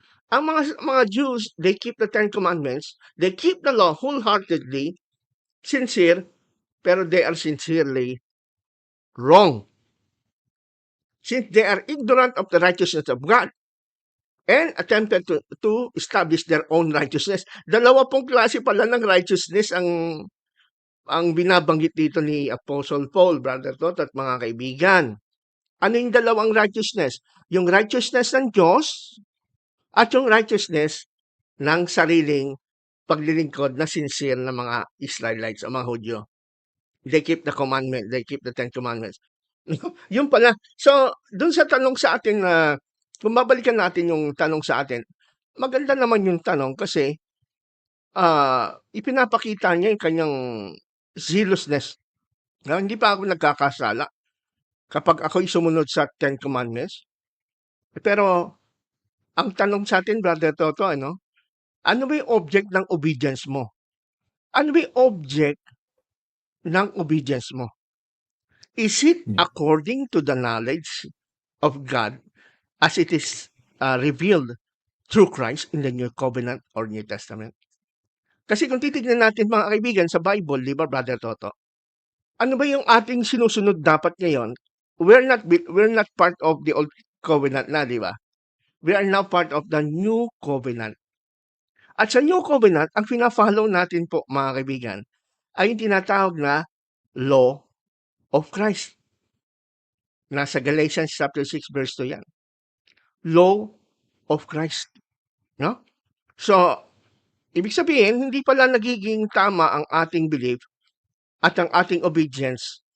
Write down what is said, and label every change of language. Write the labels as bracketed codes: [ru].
[tl] Ang mga [en] Jews, they keep the 10 Commandments, they keep the law wholeheartedly, sincere, pero they are sincerely wrong. Since they are ignorant of the righteousness of God and attempted to establish their own righteousness. [tl] Dalawa pong klase pala ng righteousness ang binabanggit dito ni Apostle Paul, Brother Tot at mga kaibigan. Ano yung dalawang righteousness? Yung righteousness ng Diyos at yung righteousness ng sariling paglilingkod na sincere na mga Israelites o mga Hudyo. [en] They keep the commandment, they keep the 10 Commandments. [tl] Yun pala. So, dun sa tanong sa atin na, kung babalikan natin yung tanong sa atin, maganda naman yung tanong kasi ipinapakita niya yung kanyang zealousness. Hindi pa ako nagkakasala kapag ako'y sumunod sa 10 Commandments. Pero, ang tanong sa atin, Brother Toto, ano ba yung object ng obedience mo? Ano ba yung object ng obedience mo? [en] Is it according to the knowledge of God as it is revealed through Christ in the New Covenant or New Testament? [tl] Kasi kung titignan natin mga kaibigan sa Bible, di ba, Brother Toto? Ano ba yung ating sinusunod dapat ngayon? [en] We're not part of the Old Covenant [tl] na, di ba? [en] We are now part of the New Covenant. [tl] At sa New Covenant, ang pina-follow natin po, mga kaibigan, ay yung tinatawag na Law of Christ. Nasa Galatians chapter 6 verse 2 yan. Law of Christ. No? So, ibig sabihin, hindi pala nagiging tama ang ating belief at ang ating obedience.